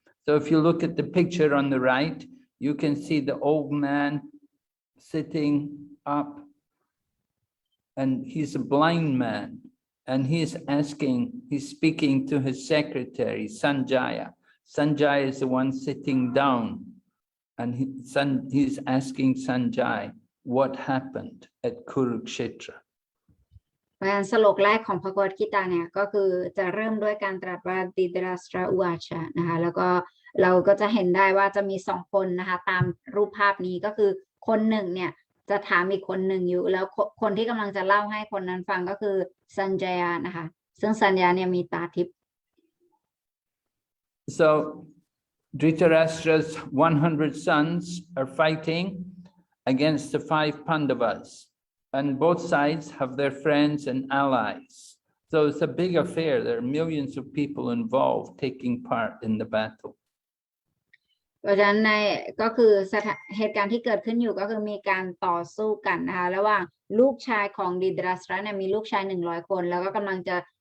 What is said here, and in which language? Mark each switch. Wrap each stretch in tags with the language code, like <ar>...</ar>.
<en>So if you look at the picture on the right, you can see the old man sitting up, and he's a blind man, and he's speaking to his secretary, Sanjaya. Sanjaya is the one sitting down, and he's asking Sanjay what happened at Kurukshetra.</en> <th>เพราะฉะนั้นสโลกแรกของพระควตคีตาเนี่ยก็คือจะเริ่มด้วยการตรัสว่าดิดราสตราอุวาชะนะคะแล้วก็เราก็จะเห็นได้ว่าจะมี2คนนะคะตามรูปภาพนี้ก็คือคนหนึ่งเนี่ยจะถามอีกคนหนึ่งอยู่แล้วคนที่กำลังจะเล่าให้คนนั้นฟังก็คือสัญญานะคะซึ่งสัญญาเนี่ยมีตาทิพย์</th> <en>So Dhritarashtra's 100 sons are fighting against the 5 Pandavas, and both sides have their friends and allies. So it's a big affair. There are millions of people involved taking part in the battle.</en> <th>เพราะฉะนั้นในก็คือเหตุการณ์ที่เกิดขึ้นอยู่ก็คือมีการต่อสู้กันนะคะระหว่างลูกชายของดิดราสตราเนี่ยมีลูกชาย100 คนแล้วก็กำลังจะ</th>